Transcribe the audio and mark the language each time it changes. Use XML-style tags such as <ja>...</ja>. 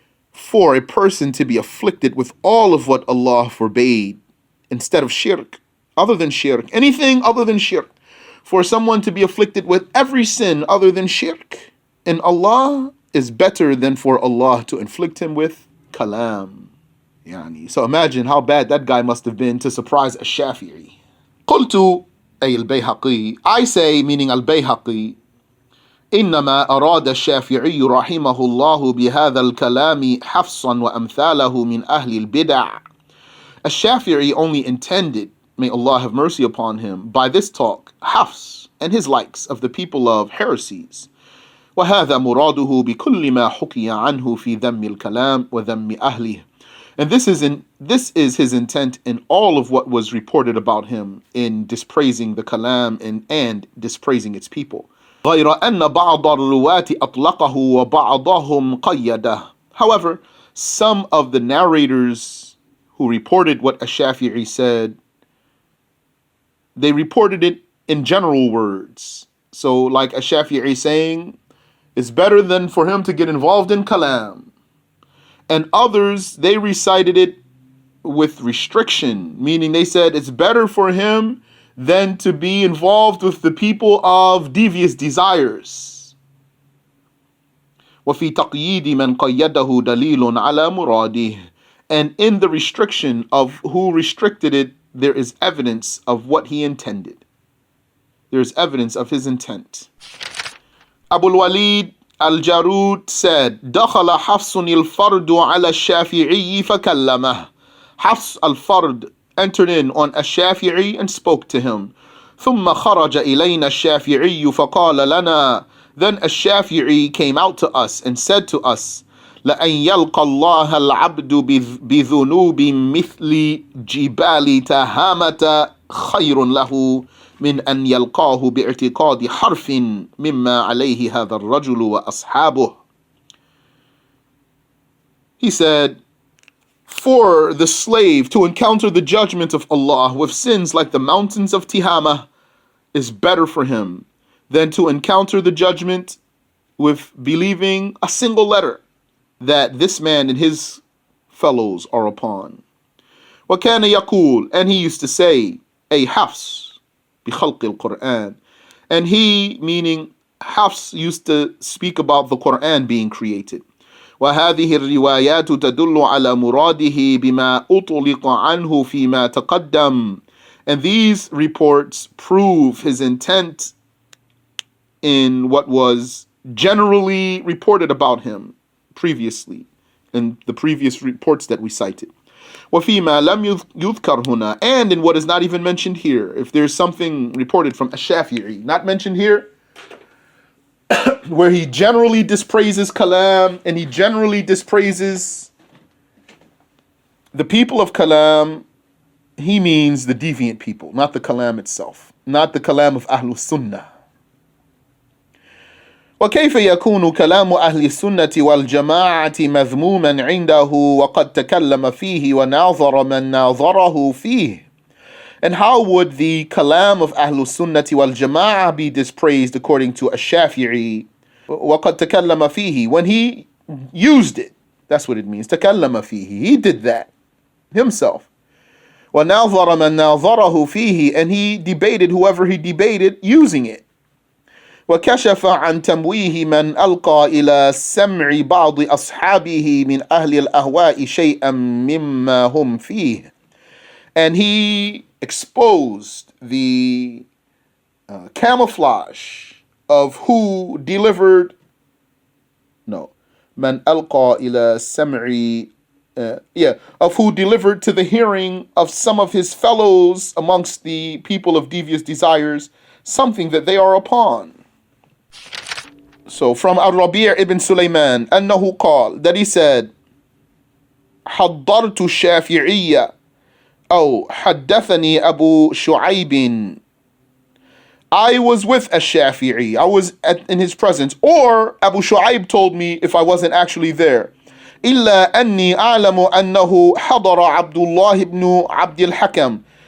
<en>For a person to be afflicted with all of what Allah forbade instead of shirk, other than shirk, anything other than shirk, for someone to be afflicted with every sin other than shirk in Allah is better than for Allah to inflict him with kalam. So imagine how bad that guy must have been to surprise Ash-Shafi'i.</en> <ar>قلت أي البيهقي,</ar> <en>I say, meaning Al-Bayhaqi,</en> <ar>إنما أراد الشافعي رحمه الله بهذا الكلام حفصا وأمثاله من أهل البدع.</ar> <en>Ash-Shafi'i only intended, may Allah have mercy upon him, by this talk, Hafs and his likes of the people of heresies.</en> <ar>وهذا مراده بكل ما حكي عنه في ذم الكلام وذم أهله.</ar> <en>And this is his intent in all of what was reported about him in dispraising the Kalam and dispraising its people.</en> <ar>غير أن بعض الرواة أطلقه وبعضهم قيده.</ar> <en>However, some of the narrators who reported what Ash-Shafi'i said, they reported it in general words. So like Ash-Shafi'i saying, it's better than for him to get involved in Kalam. And others, they recited it with restriction, meaning they said it's better for him than to be involved with the people of devious desires.</en> <ar>وَفِي تَقْيِيدِ مَنْ قَيَّدَهُ دَلِيلٌ عَلَى مُرَادِهِ.</ar> <en>And in the restriction of who restricted it, there is evidence of what he intended. There is evidence of his intent. Abu al-Walid Al-Jarud said,</en> <ar>دخل حفص الفرد على الشافعي فكلمه.</ar> <en>Hafs al-Fard entered in on Ash-Shafi'i and spoke to him.</en> <ar>ثم خرج إلينا الشافعي فقال لنا.</ar> <en>Then Ash-Shafi'i came out to us and said to us,</en> <ar>لأن يلقى الله العبد بذنوب مثل جبال تهامة خير له من أن يلقاه باعتقاد حرف مما عليه هذا الرجل وأصحابه.</ar> <en>He said, for the slave to encounter the judgment of Allah with sins like the mountains of Tihama is better for him than to encounter the judgment with believing a single letter that this man and his fellows are upon.</en> <ar>وَكَانَ يَقُول,</ar> <en>and he used to say, a Hafs,</en> <ar>بِخَلْقِ الْقُرْآنِ.</ar> <en>And he, meaning Hafs, used to speak about the Quran being created.</en> <ar>وهذه الروايات تدل على مراده بما أطلق عنه فيما تقدم.</ar> <en>And these reports prove his intent in what was generally reported about him previously, in the previous reports that we cited.</en> <ar>وفيما لم يذكر هنا,</ar> <en>and in what is not even mentioned here. If there's something reported from Ash-Shafi'i not mentioned here, where he generally dispraises Kalam and he generally dispraises the people of Kalam, he means the deviant people, not the Kalam itself, not the Kalam of Ahlul Sunnah.</en> <ar>وكيف يكون كلام أهل السنة والجماعة مذموما عنده وقد تكلم فيه وناظر من ناظره فيه.</ar> <en>And how would the kalam of Ahlul Sunnati wal Jama'ah be dispraised according to Ash-Shafi'i?</en> <ar>وَقَدْ تَكَلَّمَ فِيهِ,</ar> <en>when he used it. That's what it means.</en> <ar>تَكَلَّمَ فِيهِ.</ar> <en>He did that himself.</en> <ar>وَنَاظَرَ مَنْ نَاظَرَهُ فِيهِ,</ar> <en>and he debated whoever he debated using it.</en> <ar>وكشف عن تمويه من ألقى إلى سمع بعض أصحابه من أهل الأهواء شيئا مما هم فيه.</ar> <en>And he exposed the camouflage of who delivered,</en> <ar>من ألقى إلى سمع,</ar> <en>of who delivered to the hearing of some of his fellows amongst the people of devious desires something that they are upon. So from Al-Rabi' ibn Sulaiman,</en> <ar>أنه قال,</ar> <en>that he said,</en> <ar>حضرت الشافعية أو حدثني أبو شعيب.</ar> <en>I was with Ash-Shafi'i, I was in his presence, or Abu Shu'aib told me if I wasn't actually there.</en> <ar>إلا أني أعلم أنه حضر عبد الله بن عبد الحكم.</ar>